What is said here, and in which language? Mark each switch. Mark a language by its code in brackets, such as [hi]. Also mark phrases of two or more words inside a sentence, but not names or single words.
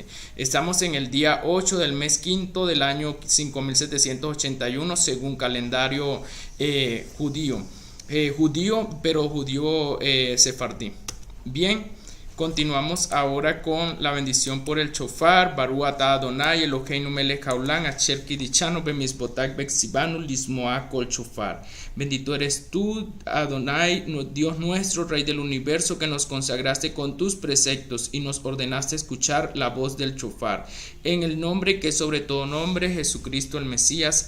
[es] Estamos en el día 8 del mes quinto del año 5781 según calendario judío, pero judío sefardí. Bien, continuamos ahora con la bendición por el shofar. [he] ברוך אתה אדני אלהינו מלך העולם אשר קדשנו במצותיו וצונו לשמוע קול שופר. [es] Bendito eres tú, Adonai, Dios nuestro, Rey del universo, que nos consagraste con tus preceptos y nos ordenaste escuchar la voz del shofar. En el nombre que sobre todo nombre, Jesucristo el Mesías.